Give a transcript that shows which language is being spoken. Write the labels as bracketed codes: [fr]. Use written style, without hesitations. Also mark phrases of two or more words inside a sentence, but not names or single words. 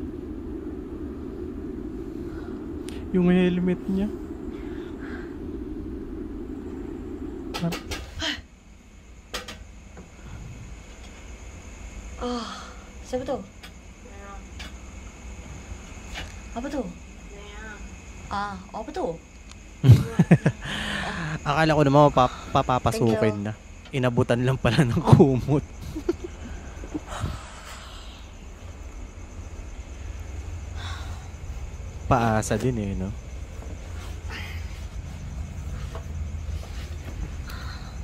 [tl] Yung helmet niya. [ms] Oh, siapa tu? Apa tu? Ah, apa tu? [tl] Akala ko naman papapasukin na. Inabutan lang pala ng kumot. Paasa din eh, no?